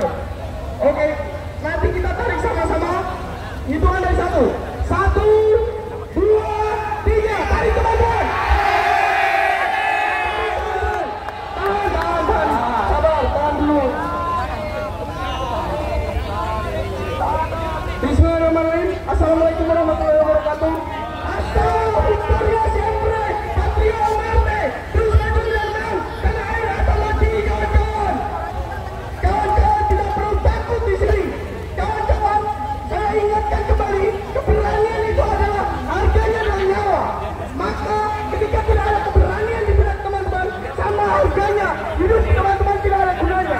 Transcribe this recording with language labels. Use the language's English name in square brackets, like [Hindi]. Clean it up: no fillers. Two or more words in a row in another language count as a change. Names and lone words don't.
[Indonesian] Oke, nanti kita tarik sama-sama. Hitungan dari 1, 2, 3, tarik teman-teman. Tahan, sabar, tahan dulu. [Arabic] بسم الله الرحمن الرحيم. السلام عليكم ورحمة الله وبركاته. [Spanish] Hasta victoria siempre, patria o muerte. [Indonesian] Terus maju dan karena air atau mati kawan-kawan. Kawan-kawan tidak perlu takut di sini. Kawan-kawan, saya ingatkan kembali, keberanian itu adalah harganya adalah nyawa. Maka ketika tidak ada keberanian di benak teman-teman, sama harganya hidup teman-teman tidak ada gunanya.